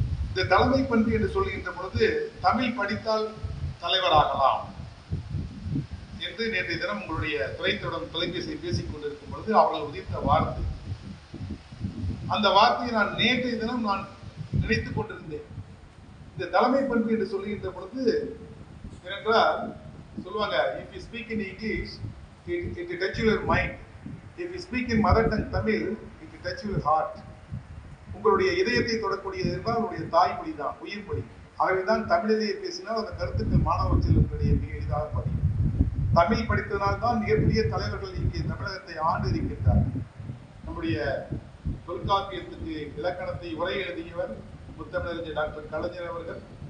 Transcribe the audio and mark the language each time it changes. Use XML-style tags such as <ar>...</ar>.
<ta>இந்த தலைமை பண்பு என்று சொல்லுகின்ற பொழுது தமிழ் படித்தால் தலைவராகலாம் என்று நேற்றைய தினம் உங்களுடைய துறைத்தோடம் தொலைபேசியை பேசிக் கொண்டிருக்கும் பொழுது அவர்கள் உதித்த வார்த்தை, அந்த வார்த்தையை நான் நேற்றைய தினம் நான் நினைத்துக் கொண்டிருந்தேன். இந்த தலைமை பண்பு என்று சொல்லுகின்ற பொழுது ஏனென்றால் சொல்லுவாங்க,</ta> <en>if you speak in English it touch your mind, if you speak in mother tongue Tamil it touch your heart.</en> <ta>உங்களுடைய இதயத்தை தொடக்கூடியது என்றால் உங்களுடைய தாய்மொழி தான், உயிர் மொழி. ஆகவேதான் தமிழிலேயே பேசினால் அந்த கருத்துக்கள் மாணவ செல்வங்களுடைய மிக எளிதாக பதியும். தமிழ் படித்ததனால் தான் மிகப்பெரிய தலைவர்கள் இங்கே தமிழகத்தை ஆண்டு இருக்கின்றார்கள். நம்முடைய தொல்காப்பியத்துக்கு இலக்கணத்தை உரை எழுதியவர் முத்தமிழறிஞர் டாக்டர் கலைஞர் அவர்கள்.</ta>